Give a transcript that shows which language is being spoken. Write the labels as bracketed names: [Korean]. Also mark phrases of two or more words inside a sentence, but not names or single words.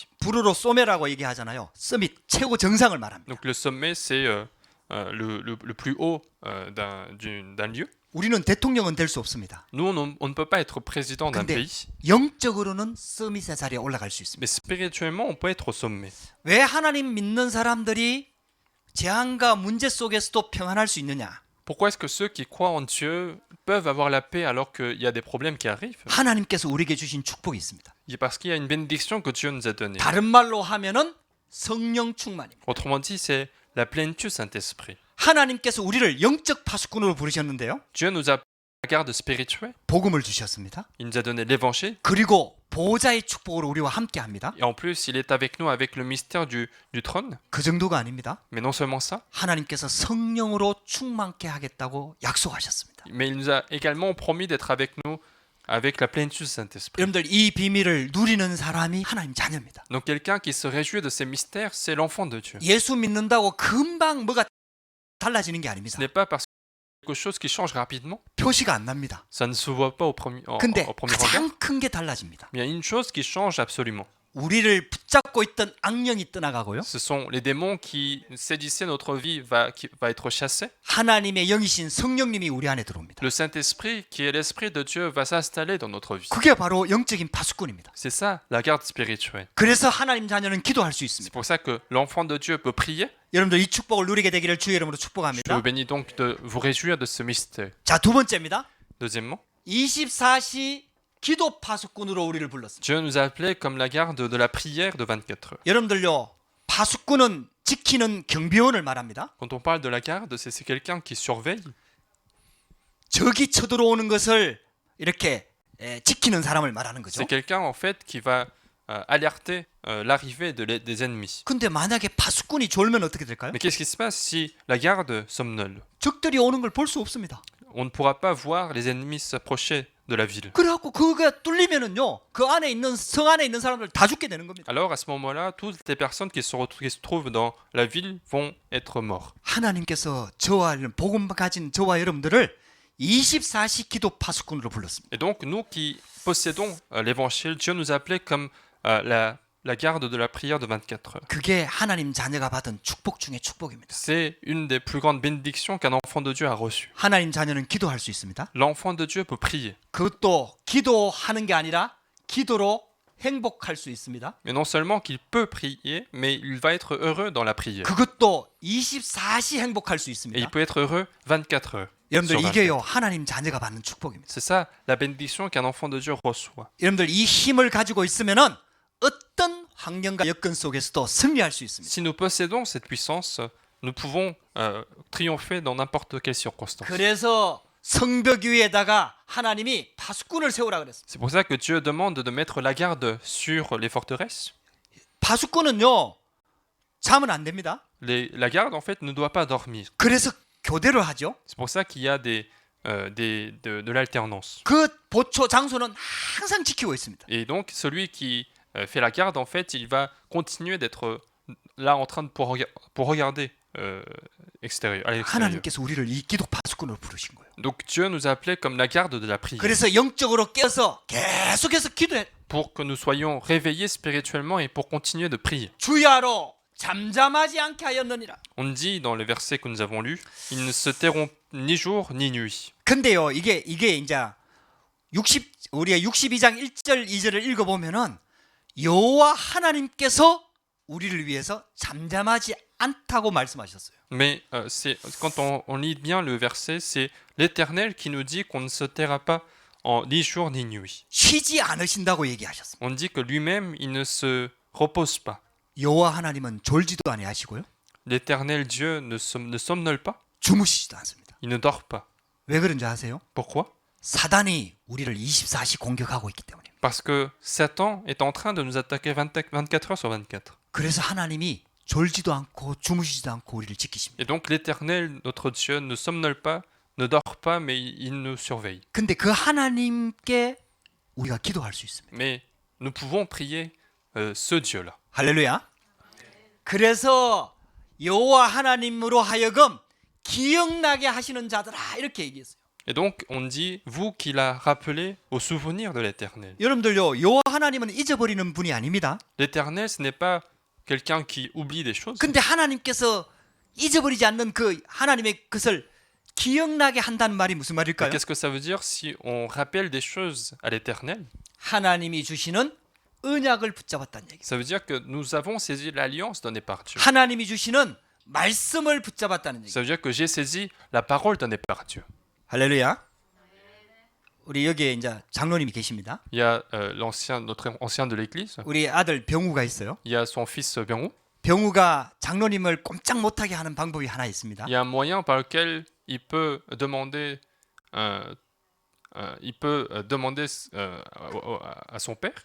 [Korean] 불어로 소메라고 얘기하잖아요. 서밋 최고 정상을 말합니다. [French] Donc le sommet, c'est le plus haut d'un lieu. [Korean] 우리는 대통령은 될 수 없습니다. [French] Nous, on ne peut pas être président d'un [Korean] 근데 [French] pays, [Korean] 영적으로는 서밋의 자리에 올라갈 수 있습니다. [French] mais spirituellement, on peut être au sommet. [Korean] 왜 하나님 믿는 사람들이 재앙과 문제 속에서도 평안할 수 있느냐? [French] Pourquoi est-ce que ceux qui croient en Dieu peuvent avoir la paix alors qu'il y a des problèmes qui arrivent? [Korean] 하나님께서 우리에게 주신 축복이 있습니다. [French] Parce qu'il y a une bénédiction que Dieu nous a donnée. [Korean] 다른 말로 하면은 성령 충만입니다. [French] Autrement dit, c'est la plénitude Saint-Esprit. [Korean] 하나님께서 우리를 영적 파수꾼으로 부르셨는데요. [French] Dieu nous a la garde spirituelle, [Korean] 복음을 주셨습니다. [French] il nous a donné l'évangile, [Korean] 그리고 보호자의 축복으로 우리와 함께 합니다. [French] et en plus, il est avec nous avec le mystère du trône. [Korean] 그 정도가 아닙니다. [French] Mais non seulement ça, [Korean] 하나님께서 성령으로 충만케 하겠다고 약속하셨습니다. [French] mais il nous a également promis d'être avec nous avec la plénitude Saint-Esprit. [Korean] 여러분들 이 비밀을 누리는 사람이 하나님 자녀입니다. [French] Donc quelqu'un qui se réjouit de ces mystères, c'est l'enfant de Dieu. [Korean] 예수 믿는다고 금방 뭐가 달라지는 게 [French] Ce [Korean] 아닙니다. [French] n'est pas parce que quelque chose qui change rapidement, [Korean] 표시가 안 납니다. [French] ça ne se voit pas au premier [Korean] 근데 [French] regard. [Korean] 가장 큰 게 달라집니다. [French] Mais il y a une chose qui change absolument. [Korean] 우리를 붙잡고 있던 악령이 떠나가고요. [French] Ce sont les démons qui sédissaient notre vie qui va être chassé. [Korean] 하나님의 영이신 성령님이 우리 안에 들어옵니다. [French] Le Saint-Esprit, qui est l'Esprit de Dieu, va s'installer dans notre vie. [Korean] 그게 바로 영적인 파수꾼입니다. [French] C'est ça, la garde spirituelle. [Korean] 그래서 하나님 자녀는 기도할 수 [French] C'est [Korean] 있습니다. [French] pour ça que l'enfant de Dieu peut prier. [Korean] 여러분들 이 축복을 누리게 되기를 주의 이름으로 [French] Je [Korean] 축복합니다. [French] vous bénis donc de vous réjouir de ce mystère. [Korean] 자, 두 번째입니다. [French] Deuxièmement, [Korean] 24시 기도 파수꾼으로 우리를 불렀습니다. [French] Dieu nous a appelés comme la garde de la prière de 24 heures. [Korean] 여러분들요, 파수꾼은 지키는 경비원을 말합니다. [French] Quand on parle de la garde, c'est quelqu'un qui surveille. [Korean] 적이 쳐들어오는 것을 이렇게 지키는 사람을 말하는 거죠. [French] C'est quelqu'un en fait qui va alerter l'arrivée des ennemis. [Korean] 근데 만약에 파수꾼이 졸면 어떻게 될까요? [French] Mais qu'est-ce qui se passe si la garde somnole? [Korean] 적들이 오는 걸 볼 수 없습니다. [French] On ne pourra pas voir les ennemis s'approcher de la ville. [Korean] 그래갖고 그게 뚫리면은요, 그 안에 있는 성 안에 있는 사람들 다 죽게 되는 겁니다. [French] Alors à ce moment-là, toutes les personnes qui se trouvent dans la ville vont être mortes. [Korean] 하나님께서 저와 복음 가진 저와 여러분들을 24시 기도 파수꾼으로 불렀습니다. [French] Et donc nous qui possédons l'évangile, Dieu nous a appelés comme la garde de la prière de 24 heures. [Korean] 그게 하나님 자녀가 받은 축복 중에 축복입니다. [French] C'est une des plus grandes bénédictions qu'un enfant de Dieu a reçues. [Korean] 하나님 자녀는 기도할 수 있습니다. [French] L'enfant de Dieu peut prier. [Korean] 그것도 기도하는 게 아니라 기도로 행복할 수 있습니다. [French] Mais non seulement qu'il peut prier, mais il va être heureux dans la prière. [Korean] 그것도 24시 행복할 수 [French] Et [Korean] 있습니다. [French] il peut être heureux 24 heures. [Korean] 여러분들 [French] sur [Korean] 이게요 [French] 24. [Korean] 하나님 자녀가 받는 축복입니다. [French] C'est ça la bénédiction qu'un enfant de Dieu reçoit. [Korean] 여러분들 이 힘을 가지고 있으면은 어떤 환경과 여건 속에서도 승리할 수 있습니다. [French] Si nous possédons cette puissance, nous pouvons triompher dans n'importe quelle circonstance. [Korean] 그래서 성벽 위에다가 하나님이 파수꾼을 세우라 그랬습니다. [French] C'est pour ça que Dieu demande de mettre la garde sur les forteresses. [Korean] 파수꾼은요 자면 안 됩니다. [French] La garde, en fait, ne doit pas dormir. [Korean] 그래서 교대를 하죠. [French] C'est pour ça qu'il y a de l'alternance. [Korean] 그 보초 장소는 항상 지키고 있습니다. [French] Et donc, celui qui fait la garde, en fait, il va continuer d'être là en train de pour regarder extérieur, à l'extérieur. [Korean] 하나님께서 우리를 이 기독 파수꾼으로 부르신 거예요. [French] Donc, Dieu nous a appelés comme la garde de la prière. [Korean] 그래서 영적으로 깨어서 계속해서 기도해. [French] Pour que nous soyons réveillés spirituellement et pour continuer de prier. [Korean] 주야로 잠잠하지 않게 하였느니라. [French] On dit dans les versets que nous avons lus, ils ne se tairont ni jour ni nuit. [Korean] 근데요, 이게 이제 우리가 62장 1절 2절을 읽어 보면은 여호와 하나님께서 우리를 위해서 잠잠하지 않다고 말씀하셨어요. [French] Mais quand on lit bien le verset, c'est l'Éternel qui nous dit qu'on ne se taira pas ni jour ni nuit. [Korean] 쉬지 않으신다고 얘기하셨습니다. [French] On dit que lui-même, il ne se repose pas. [Korean] 여호와 하나님은 졸지도 아니하시고요. [French] L'Éternel Dieu ne somnole pas, [Korean] 주무시지도 않습니다. [French] il ne dort pas. [Korean] 왜 그런지 아세요? [French] Pourquoi? [Korean] 사단이 우리를 24시 공격하고 있기 때문입니다. [French] Parce que Satan est en train de nous attaquer 24 heures sur 24. [Korean] 그래서 하나님이 졸지도 않고 주무시지도 않고 우리를 지키십니다. [French] Et donc l'Éternel, notre Dieu, ne somnole pas, ne dort pas, mais il nous surveille. [Korean] 근데 그 하나님께 우리가 기도할 수 있습니다. [French] Mais nous pouvons prier ce Dieu-là. [Korean] 할렐루야. 그래서 여호와 하나님으로 하여금 기억나게 하시는 자들아 이렇게 얘기했어요. [French] Et donc on dit, vous qui l'a rappelé au souvenir de l'Éternel. [Korean] 여러분들요, 여호와 하나님은 잊어버리는 분이 아닙니다. [French] L'Éternel, ce n'est pas quelqu'un qui oublie des choses. [Korean] 근데 하나님께서 잊어버리지 않는 그 하나님의 것을 기억나게 한다는 말이 무슨 말일까요? [French] Qu'est-ce que ça veut dire si on rappelle des choses à l'Éternel? [Korean] 하나님이 주시는 언약을 붙잡았다는 얘기. [French] Ça veut dire que nous avons saisi l'alliance donnée par Dieu. [Korean] 하나님이 주시는 말씀을 붙잡았다는 얘기. [French] Ça veut dire que j'ai saisi la parole donnée par Dieu. [Korean] 할렐루야. 우리 여기에 이제 장로님이 계십니다. [French] Il y a notre ancien de l'Église. [Korean] 우리 아들 병우가 있어요. [French] Il y a son fils Byung-woo. [Korean] 병우가 장로님을 꼼짝 못하게 하는 방법이 하나 있습니다. [French] Il y a un moyen par lequel il peut demander, à son père.